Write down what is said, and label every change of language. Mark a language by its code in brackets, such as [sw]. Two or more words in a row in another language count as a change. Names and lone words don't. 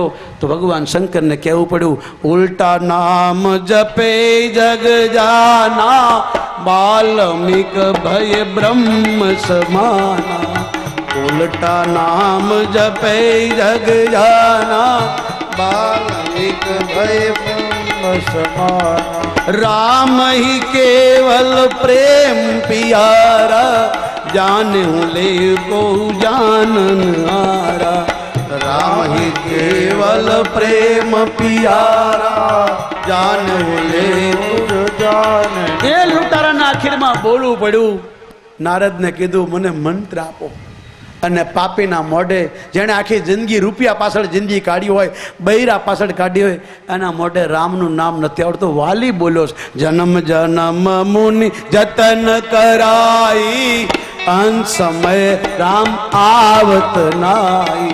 [gu] તો ભગવાન શંકરને કહેવું પડ્યું, [awa] उलटा नाम जपे जग जाना, बाल्मीक भय ब्रह्म समाना. उलटा नाम जपे जग जाना, बाल्मीक भय ब्रह्म समाना. राम ही केवल प्रेम पियारा, जाने ले को जानन आरा. राम ही केवल प्रेम पियारा, जाने ले को जान. [gu] એ લૂંટારાના આખીરમાં બોલવું પડ્યું. નારદને કીધું મને મંત્ર આપો. અને પાપીના મોઢે, જેણે આખી જિંદગી રૂપિયા પાછળ જિંદગી કાઢી હોય, બૈરા પાછળ કાઢી હોય, એના મોઢે રામનું નામ નથી આવડતું. વાલી બોલ્યો, [awa] जन्म जन्म मुनि जतन कराई, अंत समय राम आवत नाई.